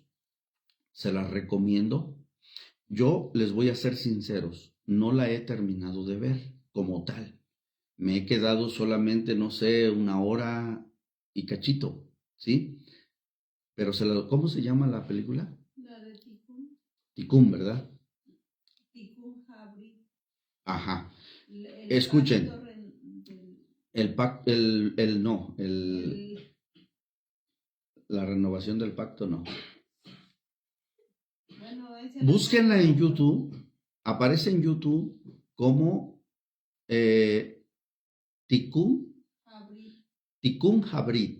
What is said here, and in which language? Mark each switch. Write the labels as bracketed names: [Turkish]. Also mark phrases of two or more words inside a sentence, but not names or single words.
[Spanish] Se las recomiendo. Yo les voy a ser sinceros, no la he terminado de ver como tal. Me he quedado solamente, no sé, 1 hora y cachito, ¿sí? Pero ¿cómo se llama la película? La de Tikkun. Tikkun, ¿verdad? Tikkun Habrit. Ajá. Escuchen. La renovación del pacto no. Bueno, búsquenla en YouTube. Aparece en YouTube como Tikkun Habrit.